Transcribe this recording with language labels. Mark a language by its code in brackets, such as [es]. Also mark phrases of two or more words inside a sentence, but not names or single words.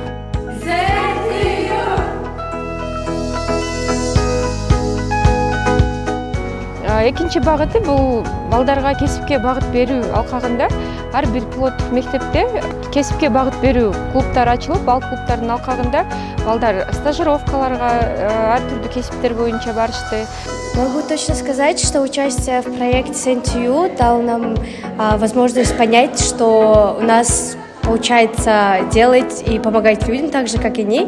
[ky] Экинчи багыты бул балдарга кесипке багыт берүү алкагында ар бир пилоттук мектепте кесипке багыт берүү клубтары ачылып, ал клубтардын алкагында балдар стажировкаларга ар түрдүү кесиптер боюнча барышты. [ru] Могу точно сказать, что участие в проекте Сентью дал нам возможность понять, что у нас получается делать и помогать людям так же, как и они.